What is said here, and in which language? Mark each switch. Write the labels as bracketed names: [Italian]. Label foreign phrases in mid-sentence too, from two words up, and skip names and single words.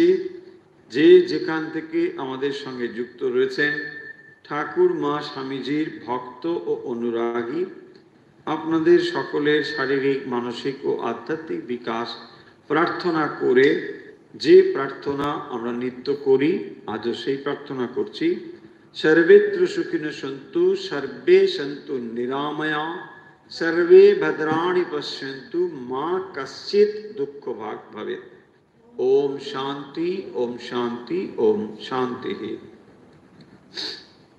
[Bangla] যে যেখান থেকে আমাদের সঙ্গে যুক্ত রয়েছেন ঠাকুর মা স্বামীজির ভক্ত ও অনুরাগী, আপনাদের সকলের শারীরিক মানসিক ও আধ্যাত্মিক বিকাশ প্রার্থনা করে যে প্রার্থনা আমরা নিত্য করি, আজও সেই প্রার্থনা করছি। [Sanskrit] সর্বেত্র সুখিনো সন্তু সর্বে সন্তু নিরাময়া सर्वे भद्राणि पश्यन्तु मा कश्चित् दुःख भाग् भवेत्। ओम शांति ओम शांति ओम शांति।